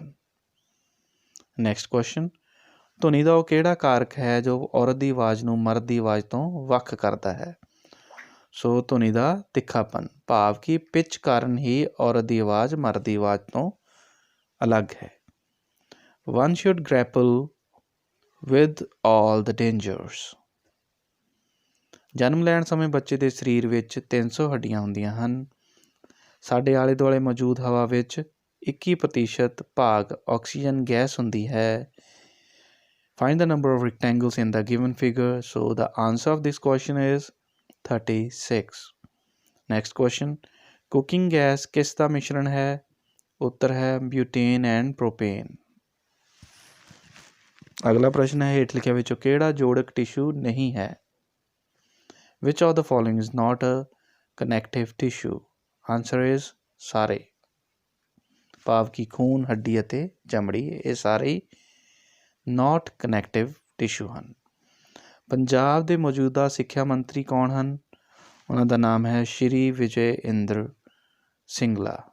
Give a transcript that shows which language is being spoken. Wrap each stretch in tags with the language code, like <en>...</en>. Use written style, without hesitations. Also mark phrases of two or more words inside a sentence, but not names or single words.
<en>next question,</en> <pa>ਧੁਨੀ ਦਾ ਉਹ ਕਿਹੜਾ ਕਾਰਕ ਹੈ ਜੋ ਔਰਤ ਦੀ ਆਵਾਜ਼ ਨੂੰ ਮਰਦ ਦੀ ਆਵਾਜ਼ ਤੋਂ ਵੱਖ ਕਰਦਾ ਹੈ? ਸੋ ਧੁਨੀ ਦਾ ਤਿੱਖਾਪਨ, ਭਾਵ ਕਿ ਪਿੱਚ ਕਾਰਨ ਹੀ ਔਰਤ ਦੀ ਆਵਾਜ਼ ਮਰਦ ਦੀ ਆਵਾਜ਼ ਤੋਂ ਅਲੱਗ ਹੈ।</pa> <en>One should grapple with all the dangers.</en> <pa>ਜਨਮ ਲੈਣ ਸਮੇਂ ਬੱਚੇ ਦੇ ਸਰੀਰ ਵਿੱਚ 300 ਹੱਡੀਆਂ ਹੁੰਦੀਆਂ ਹਨ। ਸਾਡੇ ਆਲੇ ਦੁਆਲੇ ਮੌਜੂਦ ਹਵਾ ਵਿੱਚ 21% ਭਾਗ ਆਕਸੀਜਨ ਗੈਸ ਹੁੰਦੀ ਹੈ।</pa> <en>Find the number of rectangles in the given figure. So the answer of this question is 36. Next question, cooking gas</en> <pa>ਕਿਸ ਦਾ ਮਿਸ਼ਰਣ ਹੈ? ਉੱਤਰ ਹੈ</pa> <en>butane and propane.</en> <pa>ਅਗਲਾ ਪ੍ਰਸ਼ਨ ਹੈ, ਹੇਠ ਲਿਖਿਆਂ ਵਿੱਚੋਂ ਕਿਹੜਾ ਜੋੜਕ ਟਿਸ਼ੂ ਨਹੀਂ ਹੈ?</pa> <en>Which of the following is not a connective tissue? Answer is</en> <pa>ਸਾਰੇ, ਭਾਵ ਕਿ ਖੂਨ, ਹੱਡੀ ਅਤੇ ਚਮੜੀ, ਇਹ ਸਾਰੇ</pa> <en>not connective tissue</en> <pa>ਹਨ। ਪੰਜਾਬ ਦੇ ਮੌਜੂਦਾ ਸਿੱਖਿਆ ਮੰਤਰੀ ਕੌਣ ਹਨ? ਉਹਨਾਂ ਦਾ ਨਾਮ ਹੈ ਸ਼੍ਰੀ ਵਿਜੇ ਇੰਦਰ ਸਿੰਗਲਾ।</pa>